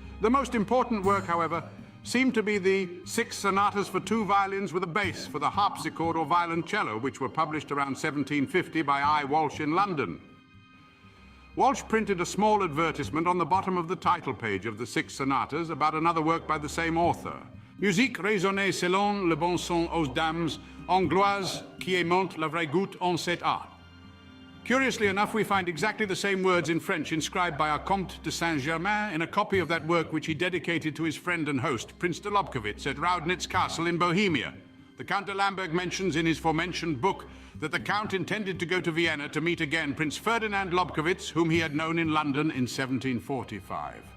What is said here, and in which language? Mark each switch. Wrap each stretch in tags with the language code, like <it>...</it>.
<en>The most important work, however, seemed to be the 6 sonatas for 2 violins with a bass for the harpsichord or violoncello, which were published around 1750 by I. Walsh in London. Walsh printed a small advertisement on the bottom of the title page of the 6 sonatas about another work by the same author.</en> <fr>Musique raisonnée selon le bon son aux dames angloises qui aimant la vraie goutte en cet art.</fr> <en>Curiously enough, we find exactly the same words in French inscribed by our Comte de Saint-Germain in a copy of that work which he dedicated to his friend and host, Prince de Lobkowitz, at Raudnitz Castle in Bohemia. The Count de Lamberg mentions in his forementioned book that the Count intended to go to Vienna to meet again Prince Ferdinand Lobkowitz, whom he had known in London in 1745.</en>